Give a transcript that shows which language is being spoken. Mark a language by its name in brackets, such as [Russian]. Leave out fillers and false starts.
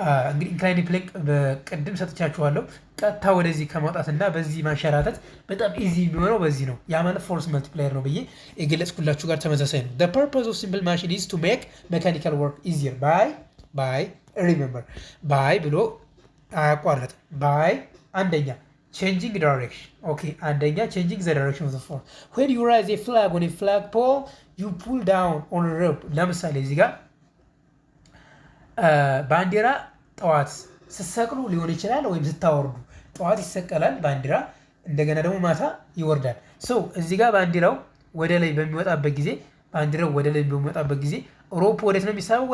[Amharic] እንግዲህ ኢንክላይን ፕሌን በቅድም ሰጥቻችኋለሁ። ቀጥታ ወደዚህ ከማውጣትና በዚህ ማንሸራተት በጣም ኢዚ የሚሆነው በዚህ ነው። ያ ማለት ፎርስ መልቲፕላየር ነው ብዬ የገለጽኩላችሁ ጋር ተመሳሳይ ነው። [English] The purpose of simple machine is to make mechanical work easier by remember by [Amharic] ብሎ አያቋርጥም። by አንደኛ changing direction. [English] Okay, አንደኛ changing the direction of the force. When you raise a flag on a flagpole, you pull down on a rope. [Amharic] ለምሳሌ እዚህ ጋር ባንዲራ ጠዋት ስትሰቅሉ ሊሆን ይችላል ወይም ስታወርዱ። ጠዋት ይሰቀላል ባንዲራ፣ እንደገና ደግሞ ማታ ይወርዳል። ሶ እዚህ ጋር ባንዲራው ወደ ላይ በሚወጣበት ጊዜ ሮፕ ወዴት ነው የሚሳበው?